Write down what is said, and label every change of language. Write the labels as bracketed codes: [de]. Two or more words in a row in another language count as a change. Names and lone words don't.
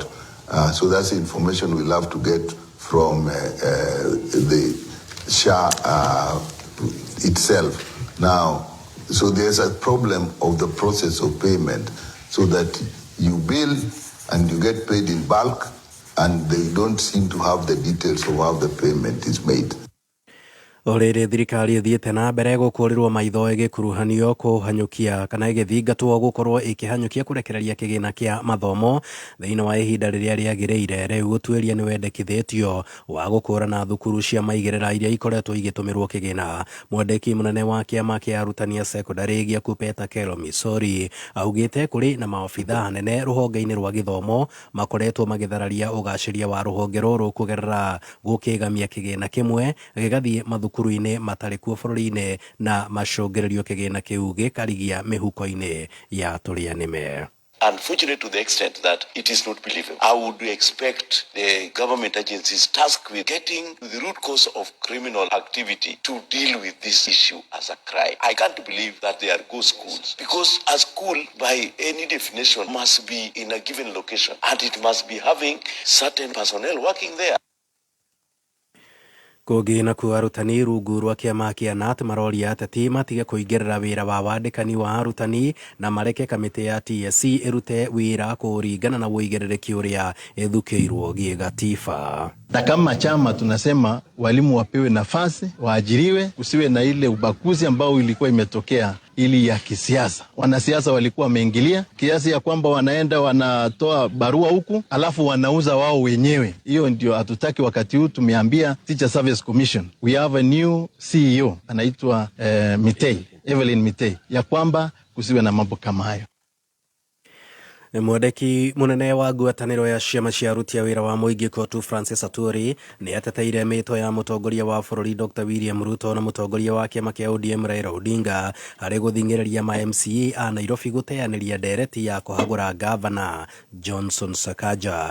[en] So that's the information we'll have to get from the SHA itself. Now, so there's a problem of the process of payment, so that you bill and you get paid in bulk, and they don't seem to have the details of how the payment is made. [ki] Orere thirikari ithiete na mbere gukurirwo maitho igikuruhanio kuhanyukia kana igithingatwo gukorwo ikihanyukia kurekereria kigina kia mathomo thiini wa ihinda riria riagiriire riu gutuiria ni wendekithitio wa gukurana thukuru cia maigerera iria ikoretwo igitumirwo kigina. Mwandiki munene wa kiama kia arutani a secondary gia Kupeta Kelo Misori augite kuri na maofitha anene ruhonge-ini rwa githomo makoretwo magithararia ugaciria wa ruhonge ruru kugerera gukigamia kigina kimwe gigathie thukuru-ini matari kuo bururi-ini na macungererio kigina kiu gikarigia mihuko-ini ya turianime. [en] Unfortunate to the extent that it is not believable. I would expect the government agencies tasked with getting to the root cause of criminal activity to deal with this issue as a crime. I can't believe that they are good schools, because a school by any definition must be in a given location and it must be having certain personnel working there. [ki] Kugi na kuarutani rungu rwa kiama kia NAT maroria ateti matige kuingirira wira wa wandikani wa arutani na mareke kamiti ya TSC irute wira kuringana na uigiririki uria ithukirwo gigatiba. [sw] Na kama chama tunasema walimu wapewe nafasi, waajiriwe, usiwe na ile ubaguzi ambao ilikuwa imetokea ili ya kisiasa. Wanasiasa walikuwa wameingilia kiasi ya kwamba wanaenda wanatoa barua huku alafu wanauza wao wenyewe. Hiyo ndio hatutaki. Wakati huu tumeambia Teacher Service Commission, [en] we have a new CEO [sw] anaitwa Mitei, Evelyn Mitei, ya kwamba kusiwe na mambo kama hayo. [ki] Mwandiki munene wa ngwataniro ya ciama cia aruti a wira wa muingi Kotu Francis Aturi ni ateteire mito ya mutongoria wa bururi Dr. William Ruto na mutongoria wa kiama kia ODM Raila Odinga hari guthingireria ma MCA a Nairobi guteaniria ndereti ya kuhagura gavana Johnson Sakaja.